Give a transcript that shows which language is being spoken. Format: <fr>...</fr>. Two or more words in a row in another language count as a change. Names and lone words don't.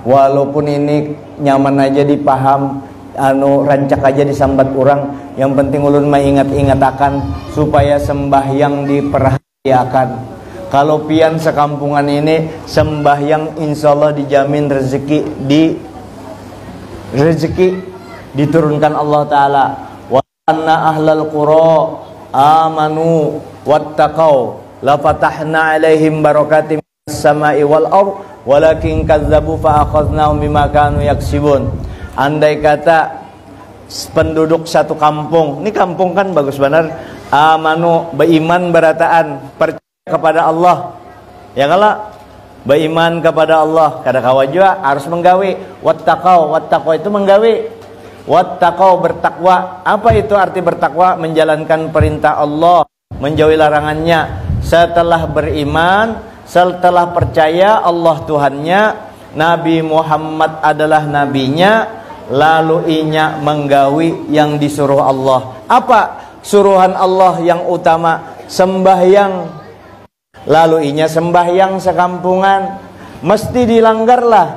<bjn>Walaupun ini nyaman aja dipaham, rancak aja disambat orang. Yang penting ulun mengingat-ingat akan supaya sembahyang diperhatikan. Kalau pian sekampungan ini sembahyang,</bjn> <ar>إن شاء الله</ar> <bjn>dijamin rezeki diturunkan Allah Ta'ala.</bjn> <ar>وأن أهل القرى آمنوا واتقوا لفتحنا عليهم بركات السماء والأرض ولكن كذبوا فأخذناهم بما كانوا يكسبون.</ar> <bjn>Andai kata penduduk satu kampung, ini kampung kan bagus benar, amanu, beriman berataan, percaya kepada Allah, ya kalau beriman kepada Allah, kada kawa juga harus menggawe.</bjn> <ar>واتقوا واتقوا</ar> <bjn>itu menggawe. Wattaqau bertakwa. Apa itu arti bertakwa? Menjalankan perintah Allah, menjauhi larangannya. Setelah beriman, setelah percaya Allah Tuhannya, Nabi Muhammad adalah nabinya, lalu inya menggawi yang disuruh Allah. Apa suruhan Allah yang utama? Sembahyang. Lalu inya sembahyang sekampungan, mesti dilanggarlah.</bjn>